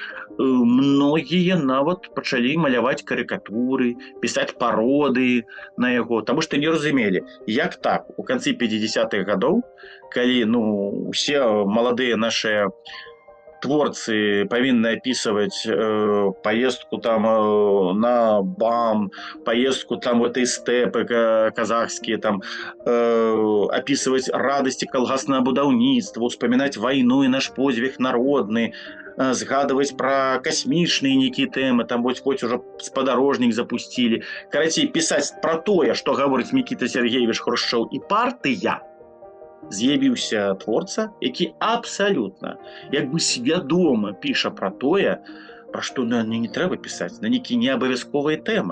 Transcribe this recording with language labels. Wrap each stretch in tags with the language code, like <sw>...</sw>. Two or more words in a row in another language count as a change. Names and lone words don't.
<be>многія нават пачалі маляваць карыкатуры, пісаць пароды на яго, таму што не разумелі, як так у канцы 50-х гадоў, калі усе маладыя нашыя творцы павінны апісваць поездку там на БАМ, поездку там</be> <ru>в этой</ru> <be>стэпы казахскія, там апісваць радасці калгаснага будаўніцтва, успамінаць вайну і наш подзвіг народны, згадваць пра касмічныя нейкія тэмы, там вось ужо спадарожнік запусцілі. Карацей, пісаць пра тое, што гаворыць Мікіта Сергеевич Хрушчоў і партыя, з'явіўся творца, які абсалютна, як бы свядома піша пра тое, пра што не трэба пісаць, на нейкія неабавязковыя тэмы.</be>